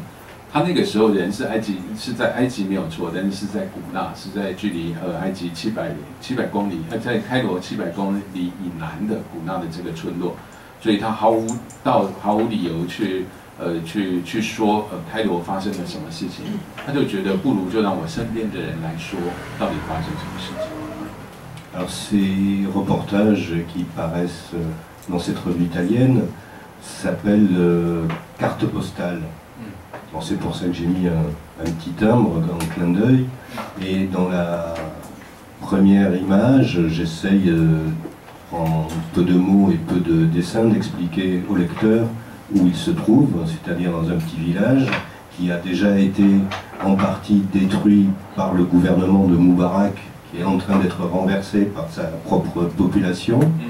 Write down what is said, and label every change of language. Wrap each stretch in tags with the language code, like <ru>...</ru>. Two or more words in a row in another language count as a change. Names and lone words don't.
<zh>他那个时候人是在埃及没有错，但是是在古纳，是在距离埃及700公里，在开罗700公里以南的古纳的这个村落，所以他毫无理由去说开罗发生了什么事情，他就觉得不如就让我身边的人来说到底发生什么事情。</zh> <fr>Alors ces reportages qui paraissent dans cette revue italienne s'appellent carte postale. Bon, c'est pour ça que j'ai mis un petit timbre en clin d'œil. Et dans la première image, j'essaye en peu de mots et peu de dessins d'expliquer au lecteur où il se trouve, c'est-à-dire dans un petit village qui a déjà été en partie détruit par le gouvernement de Moubarak, qui est en train d'être renversé par sa propre population.</fr>